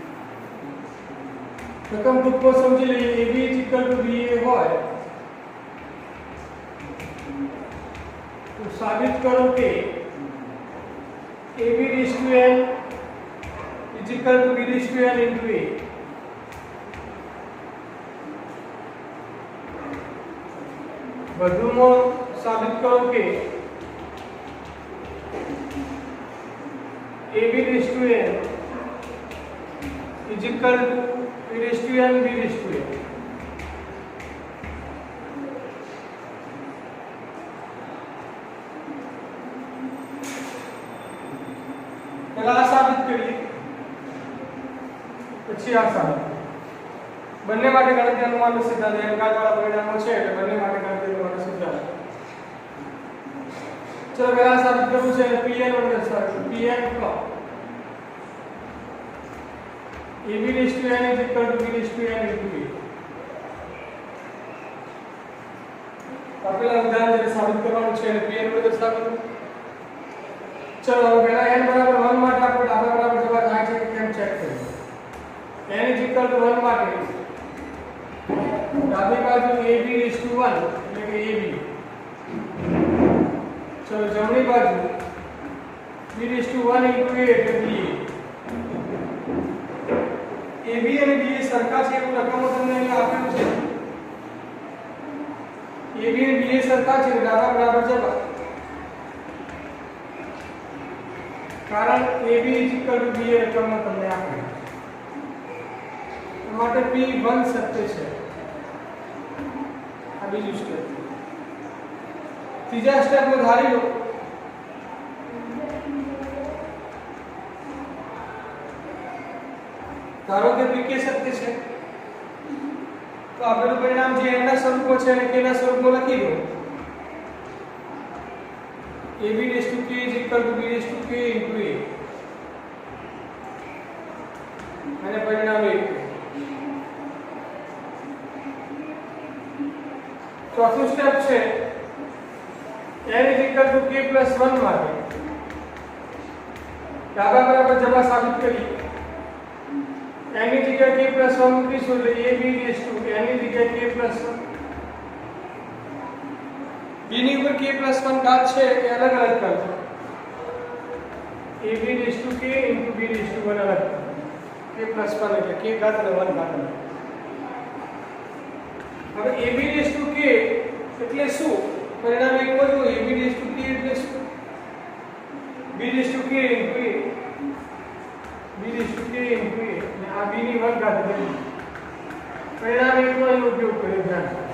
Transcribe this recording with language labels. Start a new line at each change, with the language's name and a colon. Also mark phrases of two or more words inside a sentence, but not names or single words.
Gujarati: રકમ ગ્રુપો સમજી લઈએ AB BE હોય
Hindi: तो साबित करो कि
English: AB raised to n is equal to B raised to n into A.
Gujarati: વધુમાં સાબિત કરો કે
English: AB raised to n is equal to A raised to n B raised to n.
Hindi: पहला साबित करिए
Gujarati: પછી આ સાબિત બંને માટે ગણતરી અનુમાનનો સિદ્ધાંત n ઘાત વાળા પરિણામો છે એટલે બંને માટે ગણતરી અનુમાનનો સિદ્ધાંત ચલો પહેલા સાબિત કરવું છે pn વડે દર્શાવ્યું pn કો
English: AB raised to n is equal to B raised to n into A.
Gujarati: આપેલા ઉદાહરણ જે સાબિત કરવાનું છે એને pn વડે દર્શાવ્યું
Hindi: चलो पहला n बराबर 1
Gujarati: માટે આપણે ડાબા બરાબર જવાબ થાય છે કે કેમ ચેક કરીએ
English: n is equal to 1
Gujarati: માટે ડાબી બાજુ
English: ab raised to 1
Gujarati: એટલે કે ab ચલો જમણી બાજુ
English: b raised to 1 into a
Gujarati: એટલે ba ab અને ba સરખા છે એવું રકમો તમને અહીં આપેલું છે ab અને ba સરખા છે ડાબા બરાબર જવાબ कारण
English: AB is equal to B
Gujarati: રકમમાં તમને આપે માટે P1 સત્ય છે આ બીજું સ્ટેપ ત્રીજા સ્ટેપમાં ધારી લો ધારો કે PK સત્ય છે તો આપેલું પરિણામ જે n ના સ્વરૂપમાં છે અને k ના સ્વરૂપમાં લખી દો
English: AB raised to k is equal to B raised to k into A
Gujarati: અને પરિણામ 1 ચોથું સ્ટેપ છે
English: n is equal to k plus 1
Gujarati: માટે ડાબા બરાબર જવાબ સાબિત કરી n ની જગ્યાએ
English: k plus 1
Gujarati: મૂકીશું એટલે
English: AB raised to n
Gujarati: ની જગ્યાએ
English: k plus 1
Gujarati: b ની ઉપર
English: k plus 1
Gujarati: ઘાત છે એ અલગ અલગ કરજો
English: ab raised to k into b raised to 1
Gujarati: અલગ
English: k plus 1
Gujarati: એટલે k ઘાત અને 1 ઘાત હવે
English: ab raised to k
Gujarati: એટલે શું પરિણામ એક હોય તો
English: ab raised to k
Gujarati: એટલે શું
English: b raised to k into a b raised to k into a
Gujarati: અને આ b ની 1 ઘાત એટલે પરિણામ એક નો ઉપયોગ કર્યો ધ્યાન